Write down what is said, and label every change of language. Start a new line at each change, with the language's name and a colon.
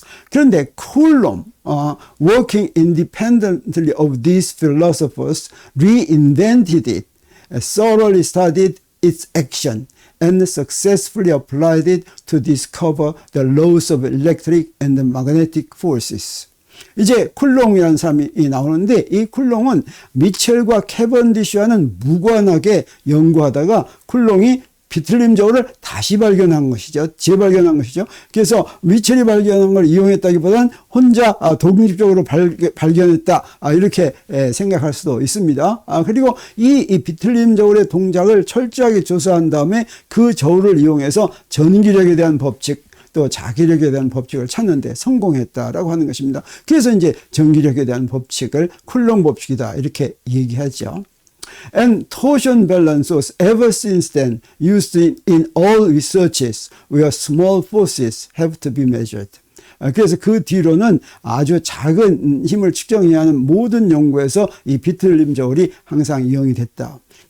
English: 그런데 쿨롬, working independently of these philosophers, reinvented it, thoroughly studied its action, and successfully applied it to discover the laws of electric and magnetic forces.
Korean: 이제 쿨롱이라는 사람이 나오는데, 이 쿨롱은 미첼과 캐번디시와는 무관하게 연구하다가 쿨롱이 비틀림저울을 다시 발견한 것이죠. 재발견한 것이죠. 그래서 미첼이 발견한 걸 이용했다기보다는 혼자 독립적으로 발견했다, 이렇게 생각할 수도 있습니다. 그리고 이 비틀림저울의 동작을 철저하게 조사한 다음에 그 저울을 이용해서 전기력에 대한 법칙, 또 자기력에 대한 법칙을 찾는데 성공했다라고 하는 것입니다. 그래서 이제 전기력에 대한 법칙을 쿨롱 법칙이다, 이렇게 얘기하죠.
English: And torsion balance was ever since then used in all researches where small forces have to be measured.
Korean: 그래서 그 뒤로는 아주 작은 힘을 측정해야 하는 모든 연구에서 이 비틀림 저울이 항상 이용이 됐다.